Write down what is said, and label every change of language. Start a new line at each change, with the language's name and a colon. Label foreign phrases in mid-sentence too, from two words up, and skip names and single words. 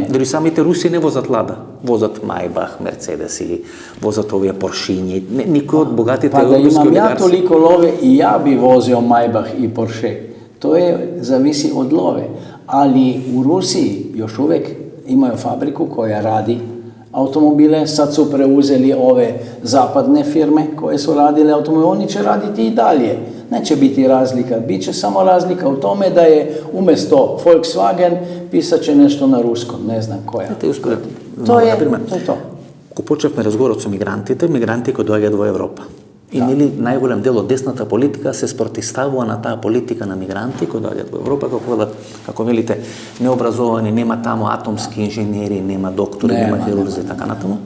Macedonian: Дори самите руси не возат Лада. Возат Мајбах, Мерцедеси, возат овие Поршињи. Никој од богатите европски олигарси.
Serbian: Да имам ја толико лове и ја би возио Мајбах и Порше.
Macedonian: Тоа зависи од лове.
Serbian: Али у Русiji још увек имају фабрику која ради automobile, sad su preuzeli ove zapadne firme koje su radile automobile, oni će raditi i dalje. Neće biti razlika, bit će samo razlika u tome da je umjesto Volkswagen pisat će nešto na ruskom, ne znam koja. To je to.
Macedonian: Ко почевме разговорот со мигранти кои доаѓаат во Европа. И нели најголем дел од десната политика се спротивставува на таа политика на мигранти кои доаѓаат во Европа, како велите, необразовани, нема таму атомски инженери, нема доктори, нема хирурзи и така натаму.